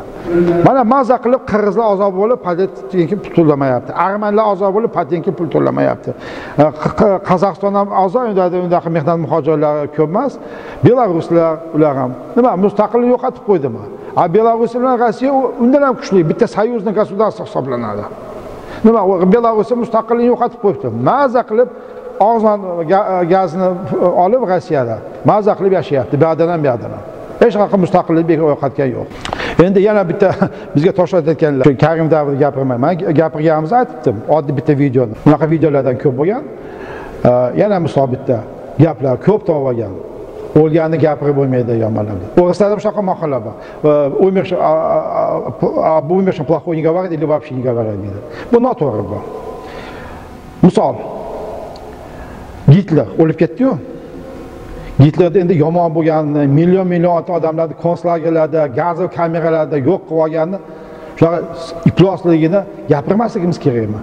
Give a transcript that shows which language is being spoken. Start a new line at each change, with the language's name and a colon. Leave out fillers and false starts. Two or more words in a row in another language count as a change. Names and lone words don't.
Uzbek: Mana maza qilib qirg'izlar azob bo'lib patentga pul to'lamayapti. Armanlar azob bo'lib patentga pul to'lamayapti. Qozog'iston ham azob, undaqa mehnat muhojirlari ko'p emas. Belaruslar ular ham nima mustaqillik yo'qotib qo'ydimi? Belarus bilan Rossiya undan ham kuchli, bitta
Russian: союзный государство
Uzbek: hisoblanadi. Nima Belarus mustaqillik yo'qotib qo'yibdi. Maza qilib arzon gazni olib Rossiyada maza qilib yashayapti. Bu yoqdan. Hech qanaqa mustaqillik yo'qotgan yo'q. Endi yana bitta bizga tashlatayotganlar. Karim davrida gapirmayman. Gapirganimizni aytdim. Oddiy bitta videoni. Bunaqa videolardan ko'p bo'lgan. Yana misol bitta gaplar ko'p topilgan. O'lganni gapirib bo'lmaydi yomonlarga. O'g'rislarda shunaqa maqollar bor.
Russian: Умершим плохой не говорит или вообще не говорит.
Uzbek: Bu noto'g'ri bu. Misol Gitler o'lib ketdi-yu. Gitlerda endi yomon bo'lganini, million odamlarni konslagerlarda, gaz kameralarda yo'q qilib olganini, shunaqa iflosligini gapirmasligimiz kerakmi?